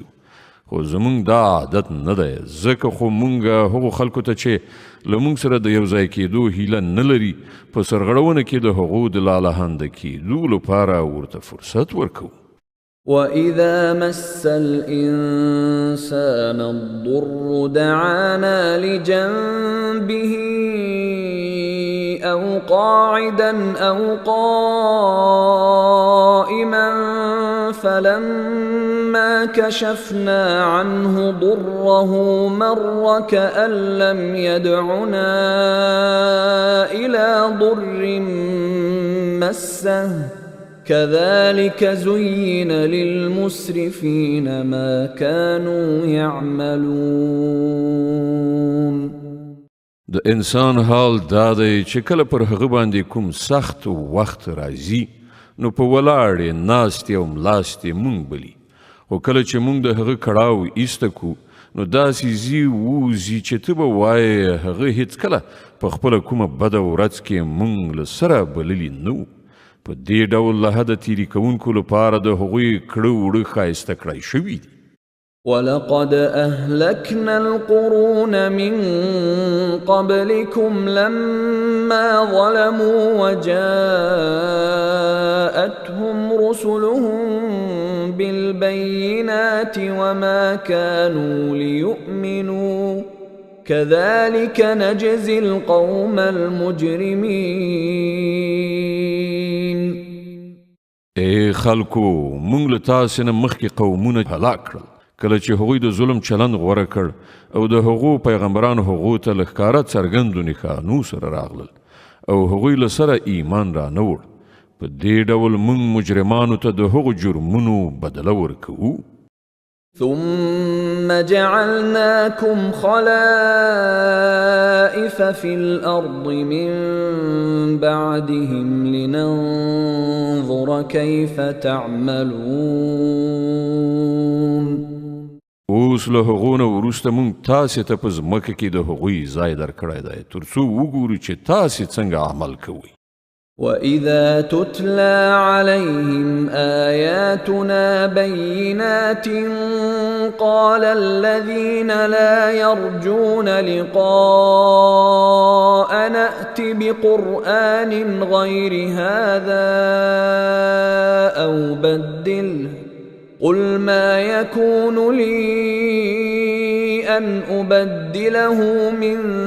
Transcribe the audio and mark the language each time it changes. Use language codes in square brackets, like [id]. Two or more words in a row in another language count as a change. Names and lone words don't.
[ps] خو زمونږ دا عادت نه دی، ځکه خو مونږ هغو خلکو ته چې له مونږ سره د یو ځای کېدو هیله نه لري په سرغړونه کې د هغو د لالهانده کېدو لپاره ورته فرصت ورکوو. [ar] وَإِذَا مَسَّ الْإِنسَانَ الضُّرُّ دَعَانَا لِجَنبِهِ أَوْ قَاعِدًا أَوْ قَائِمًا فَلَمَّا كَشَفْنَا عَنْهُ ضُرَّهُ مَرَّ كَأَن لَّمْ يَدْعُنَا إِلَى ضُرٍّ مَّسَّهُ كذلك زين للمسرفين ما كانوا يعملون. [ps] د انسان حال دا دی چې کله پر هغه باندې کوم سخت وخت راځي نو په ولاړې ناستې او ملاستې مونږ بلی، خو کله چې مونږ د هغه کړاو ایسته کو نو داسې ځي ووځي چې ته به وایې هغه هیڅکله په خپله کومه بده ورځ کې مونږ له سره بللي نه وو. په دې ډول له حده تیري کوونکو لپاره د هغوی کړه وړه ښایسته کړی شوي دي. [ar] ولقد أهلكنا القرون من قبلكم لما ظلموا وجاءتهم رسلهم بالبينات وما كانوا ليؤمنوا كذلك نجزي القوم المجرمين. [ps] ای خلکو، مونږ له تاسې نه مخکې قومونه هلاک کړل کله چې هغوی د ظلم چلند غوره کړ او د هغو پیغمبرانو هغو ته له ښکاره څرګندو نښانو سره راغلل او هغوی له سره ایمان را نه وړ. په دې ډول مونږ مجرمانو ته د هغو جرمونو بدله ورکوو. [ar] ثم جعلناكم خلائف في الأرض من بعدهم لننظر كيف تعملون. [ps] اوس له هغو نه وروسته مونږ تاسې ته په ځمکه کې د هغوی ځای درکړی دی تر څو وګورو چې تاسې څنګه عمل کوئ. [ar] وَإِذَا تُتْلَى عَلَيْهِمْ آيَاتُنَا بَيِّنَاتٍ قَالَ الَّذِينَ لَا يَرْجُونَ لِقَاءَنَا ائْتِ بِقُرْآنٍ غَيْرِ هَذَا أَوْ بَدِّلْهُ قُلْ مَا يَكُونُ لِي أَنْ أُبَدِّلَهُ مِنْ